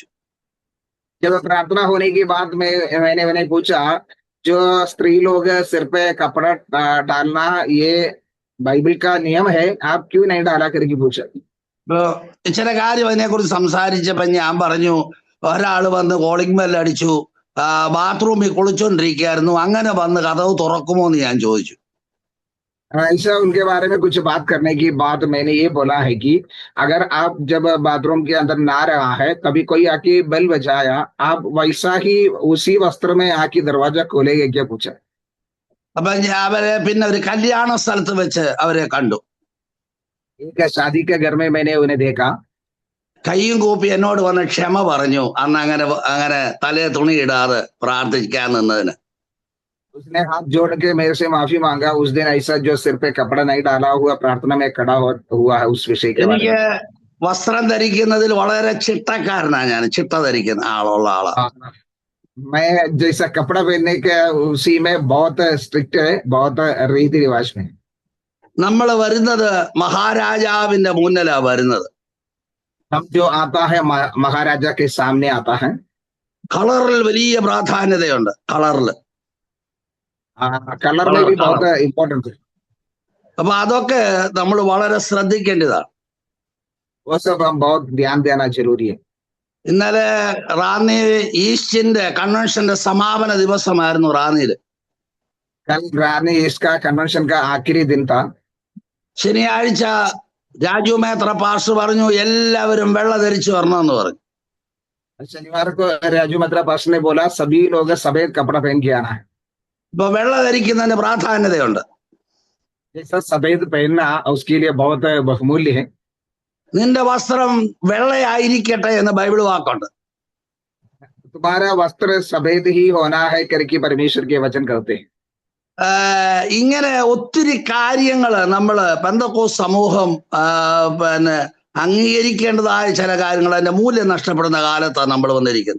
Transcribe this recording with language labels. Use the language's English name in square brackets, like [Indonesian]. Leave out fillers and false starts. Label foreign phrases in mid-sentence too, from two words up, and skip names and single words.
[Hindi] जब प्रार्थना होने के बाद मैंने उन्हें पूछा, जो स्त्री लोग सिर पे कपड़ा डालना ये बाइबल का नियम है, आप क्यों नहीं डाला करके पूछा। [Malayalam] അപ്പൊ ചില കാര്യം അതിനെക്കുറിച്ച് സംസാരിച്ചപ്പോ ഞാൻ പറഞ്ഞു, ഒരാള് വന്ന് [English] calling bell [Malayalam] അടിച്ചു, ബാത്റൂമിൽ കുളിച്ചോണ്ടിരിക്കുകയായിരുന്നു, അങ്ങനെ വന്ന് കതവ് തുറക്കുമോ എന്ന് ഞാൻ ചോദിച്ചു. [Hindi] ऐसा उनके बारे में कुछ बात करने की बात मैंने ये बोला है कि अगर आप जब बाथरूम के अंदर ना रहा है, कभी कोई आके बेल बजाया, आप वैसा ही उसी वस्त्र में आके दरवाजा खोलेंगे क्या पूछा। [Malayalam] അപ്പൊ അവരെ പിന്നെ ഒരു കല്യാണ സ്ഥലത്ത് വെച്ച് അവരെ കണ്ടു. [Hindi] एक शादी के घर में मैंने उन्हें देखा। [Malayalam] കയ്യും കൂപ്പി എന്നോട് വന്ന് ക്ഷമ പറഞ്ഞു, അന്ന് അങ്ങനെ അങ്ങനെ തലേ തുണി ഇടാതെ പ്രാർത്ഥിക്കാൻ നിന്നതിന്. [Hindi] उसने हाथ जोड़ के मेरे से माफी मांगा उस दिन, ऐसा जो सिर पे कपड़ा नहीं डाला हुआ प्रार्थना में खड़ा हुआ है उस विषय के बारे [Malayalam] എനിക്ക് [Hindi] में। [Malayalam] വസ്ത്രം ധരിക്കുന്നതിൽ വളരെ ചിട്ടക്കാരനാ, ഞാൻ ചിട്ട ധരിക്കുന്ന ആളുള്ള ആളാ. [Hindi] हाँ, मैं जैसा कपड़ा पहनने के उसी में बहुत स्ट्रिक्ट है, बहुत रीति रिवाज में। [Malayalam] നമ്മൾ വരുന്നത് മഹാരാജാവിന്റെ മുന്നിലാ വരുന്നത്. [Hindi] हम जो आता है महाराजा के सामने आता है। [Malayalam] കളറിൽ വലിയ പ്രാധാന്യതയുണ്ട്. കളറിൽ [Hindi] कलर में भी बहुत इम्पोर्टेंट है। [Malayalam] അപ്പൊ അതൊക്കെ നമ്മൾ വളരെ ശ്രദ്ധിക്കേണ്ടതാണ്. [Hindi] वो सब हम बहुत ध्यान देना जरूरी है। [Malayalam] ഇന്നലെ റാന്നി ഈസ്റ്റിന്റെ കൺവെൻഷന്റെ സമാപന ദിവസമായിരുന്നു റാന്നിയില്. [Hindi] कल रानी इसका कन्वेंशन का आखिरी दिन था। [Malayalam] ശനിയാഴ്ച രാജു മേത്ര പാസ്റ്റർ പറഞ്ഞു, എല്ലാവരും വെള്ള ധരിച്ചു വരണമെന്ന് പറഞ്ഞു. [Hindi] शनिवार को राजू मद्रा पास्टर ने बोला सभी लोग सफेद कपड़ा पहन के आना है। [Malayalam] ഇപ്പൊ വെള്ള ധരിക്കുന്നതിന് പ്രാധാന്യതയുണ്ട്. [Hindi] जैसा सफेद पहनना उसके लिए बहुत बहुमूल्य है। [Malayalam] നിന്റെ വസ്ത്രം വെള്ളയായിരിക്കട്ടെ എന്ന് ബൈബിൾ വാക്കുണ്ട്. [Hindi] तुम्हारा वस्त्र सफेद ही होना है करके परमेश्वर के वचन करते हैं। [Malayalam] ഇങ്ങനെ ഒത്തിരി കാര്യങ്ങൾ നമ്മള് പെന്തക്കോസ്ത് സമൂഹം പിന്നെ അംഗീകരിക്കേണ്ടതായ ചില കാര്യങ്ങൾ അതിന്റെ മൂല്യം നഷ്ടപ്പെടുന്ന കാലത്താണ് നമ്മൾ വന്നിരിക്കുന്നത്.